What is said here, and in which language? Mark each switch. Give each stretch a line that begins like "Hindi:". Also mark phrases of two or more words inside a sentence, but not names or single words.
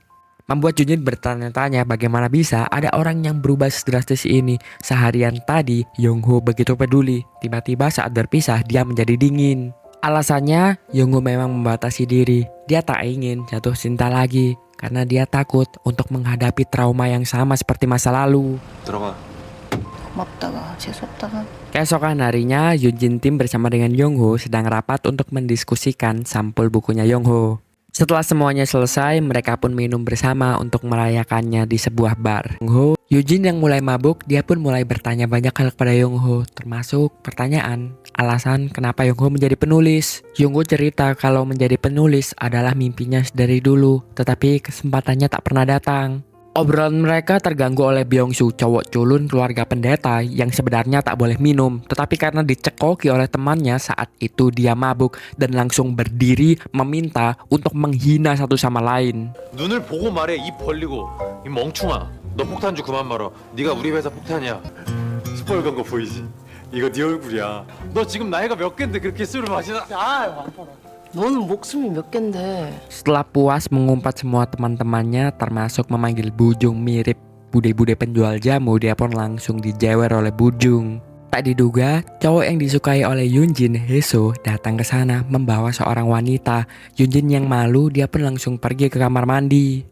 Indonesian: Membuat Yeonjin bertanya-tanya bagaimana bisa ada orang yang berubah sedrastis ini. Seharian tadi, Yongho begitu peduli, tiba-tiba saat berpisah dia menjadi dingin. Alasannya, Yongho memang membatasi diri, dia tak ingin jatuh cinta lagi. Karena dia takut untuk menghadapi trauma yang sama seperti masa lalu.
Korean: 들어가. 고맙다가 재수없다가.
Indonesian: Keesokan harinya, Yeonjin Tim bersama dengan Yongho sedang rapat untuk mendiskusikan sampul bukunya Yongho. Setelah semuanya selesai, mereka pun minum bersama untuk merayakannya di sebuah bar. Yeonjin yang mulai mabuk, dia pun mulai bertanya banyak hal kepada Yongho, termasuk pertanyaan alasan kenapa Yongho menjadi penulis. Yongho cerita kalau menjadi penulis adalah mimpinya dari dulu, tetapi kesempatannya tak pernah datang. Obrolan mereka terganggu oleh Byung-soo, cowok culun keluarga pendeta yang sebenarnya tak boleh minum, tetapi karena dicekoki oleh temannya saat itu dia mabuk dan langsung berdiri meminta untuk menghina satu sama lain.
Korean: 눈을 보고 말해 입 벌리고 이 멍충아 너 폭탄주 그만 말어 네가 우리 회사 폭탄이야 스포일 간거 보이지? 이거 네 얼굴이야 너 지금 나이가 몇 갠데 그렇게 술을 마시나 너는 목숨이 몇 갠데.
Indonesian: Setelah puas mengumpat semua teman-temannya termasuk memanggil Bujung mirip bude-bude penjual jamu, dia pun langsung dijewer oleh Bujung. Tak diduga, cowok yang disukai oleh Yeonjin, Hae-soo, datang ke sana membawa seorang wanita. Yeonjin yang malu, dia pun langsung pergi ke kamar mandi.